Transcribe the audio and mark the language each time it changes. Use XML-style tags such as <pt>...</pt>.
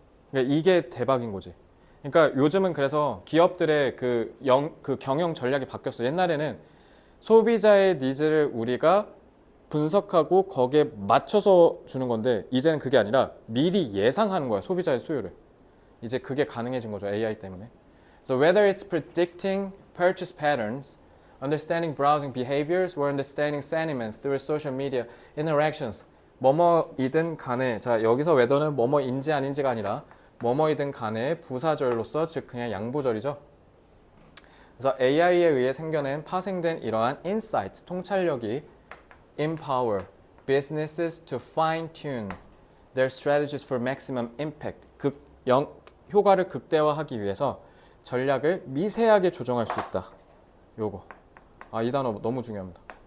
<ko>그러니까 이게 대박인 거지. 그러니까 요즘은 그래서 기업들의 그 경영 전략이 바뀌었어. 옛날에는 소비자의 니즈를 우리가 분석하고 거기에 맞춰서 주는 건데 이제는 그게 아니라 미리 예상하는 거야. 소비자의 수요를. 이제 그게 가능해진 거죠. AI 때문에.</ko> <en>So whether it's predicting purchase patterns, understanding browsing behaviors, or understanding sentiment through social media interactions,</en> <ko>뭐뭐이든 간에 자 여기서 whether는 뭐뭐인지 아닌지가 아니라 뭐뭐이든 간에 부사절로서 즉 그냥 양보절이죠. 그래서 AI에 의해 생겨낸 파생된 이러한 insight, 통찰력이</ko> <en>empower businesses to fine-tune their strategies for maximum impact,</en> <ko>효과를 극대화하기 위해서 전략을 미세하게 조정할 수 있다. 요거. 이 단어 너무 중요합니다.</ko>